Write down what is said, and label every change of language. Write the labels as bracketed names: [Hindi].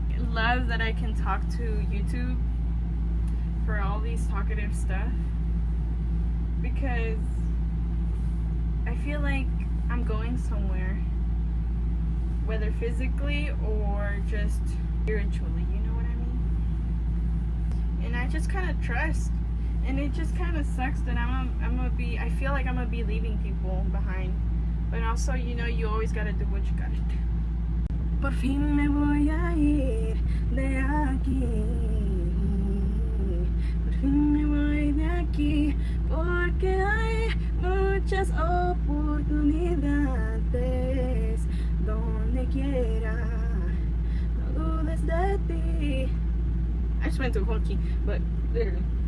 [English] I love that I can talk to YouTube for all these talkative stuff, because I feel like I'm going somewhere, whether physically or just spiritually, you know what I mean? And I just kind of trust, and it just kind of sucks that I feel like I'm gonna be leaving people behind, but also, you know, you always gotta do what you gotta do. [Spanish] Por fin me voy a ir de aquí. Por fin me voy de aquí, porque hay muchas oportunidades donde quiera. No dudes de ti. [English] I just went to a whole key, but literally.